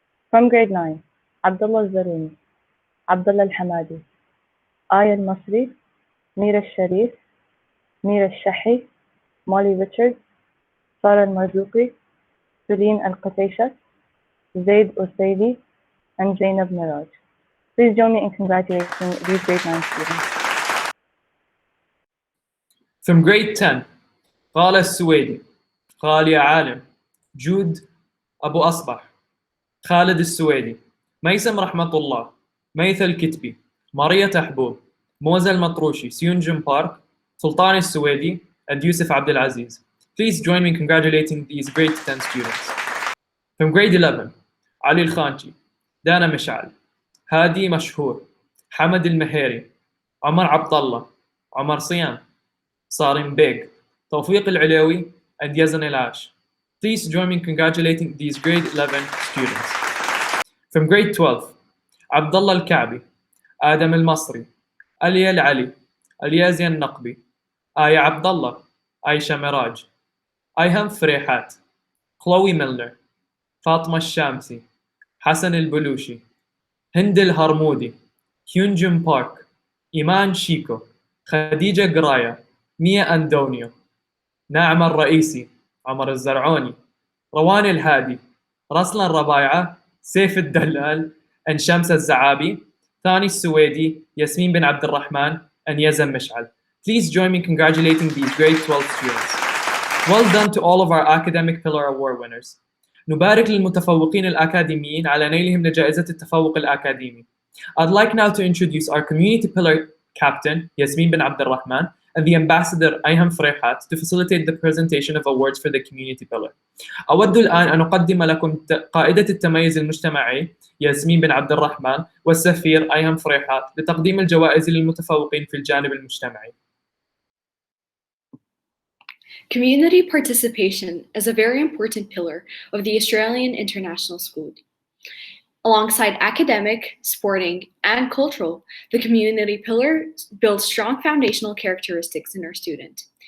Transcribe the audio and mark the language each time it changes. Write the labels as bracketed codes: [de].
[en] From grade 9, Abdullah Zaruni, Abdullah Al-Hamadi, Aya Al-Masri, Mira Al-Sharif, Mira Al-Shahi, Molly Richards, Sarah Al-Marzuqi, Celine Al-Qutaisha, Zaid Usaidi, and Zainab Miraj. Please join me in congratulating these grade 9 students. From grade 10, [ar] غالة السويدي، غالية عالم، جود أبو أصبح، خالد السويدي، ميسم رحمة الله، ميثل الكتبي، ماريا تحبوب، موزة المطروشي، سيونجن بارك، سلطان السويدي, and Yusuf Abdul Aziz. [en] Please join me in congratulating these grade 10 students. From grade 11, [ar] علي الخانشي، دانا مشعل، هادي مشهور، حمد المهيري، عمر عبد الله، عمر صيام، صارم بيك، توفيق العلوي, and Yazan Elash. [en] Please join me in congratulating these grade 11 students. From grade 12, Abdullah Al-Ka'bi, Adam Al-Masri, Aliya Al-Ali, Aliyazi Al-Naqbi, Aya Abdullah, Aisha Miraj, Ayham Frehat, Chloe Milner, Fatma Shamsi, Hassan Al-Bulushi, Hind Al-Harmoudi, Hyunjin Park, Iman Shiko, Khadija Graya, Mia Andonio, [ar] ناعم الرئيسي، عمر الزرعوني، روان الهادي، رسلا الربايعة، سيف الدلال, and شمس الزعابي, ثاني السويدي, ياسمين بن عبد الرحمن, and يزن مشعل. [en] Please join me in congratulating these grade 12 students. Well done to all of our academic pillar award winners. [ar] نبارك للمتفوقين الأكاديميين على نيلهم لجائزة التفوق الأكاديمي. [en] I'd like now to introduce our community pillar captain, Yasmin bin Abd al-Rahman, and the ambassador Ayham Frehat to facilitate the presentation of awards for the community pillar. [ar] أود الآن أن أقدم لكم قائدة التميز المجتمعي ياسمين بن عبد الرحمن والسفير أيهم فريحات لتقديم الجوائز للمتفوقين في الجانب المجتمعي. [en] Community participation is a very important pillar of the Australian International School. Alongside academic, sporting, and cultural, the community pillar builds strong foundational characteristics in our student.